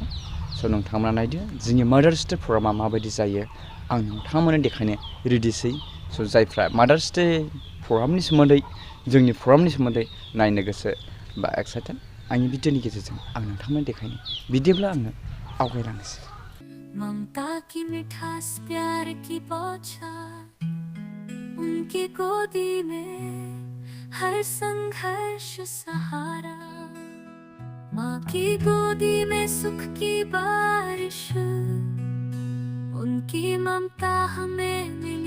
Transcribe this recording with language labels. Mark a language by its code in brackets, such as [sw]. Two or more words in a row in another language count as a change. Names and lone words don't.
[brx] स' नोंथांमोना नायदो जोंनि मादार्स डे प्रग्रामा माबायदि जायो आं नोंथांमोननो देखायनो रेडिसै। स' जायफ्रा मादार्स डे प्रग्रामनि सोमोन्दै जोंनि प्रग्रामनि सोमोन्दै नायनो गोसो बा एक्साइटेड आंनि भिडिअनि गेजेरजों आं नोंथांमोननो देखायनो बिदिब्ला आङो आवगायलांनोसै। [hi] ममता की मिठास प्यार की बौछार, उनकी गोदी में हर संघर्ष सहारा। माँ की गोदी में सुख की बारिश, उनकी ममता हमें मिली।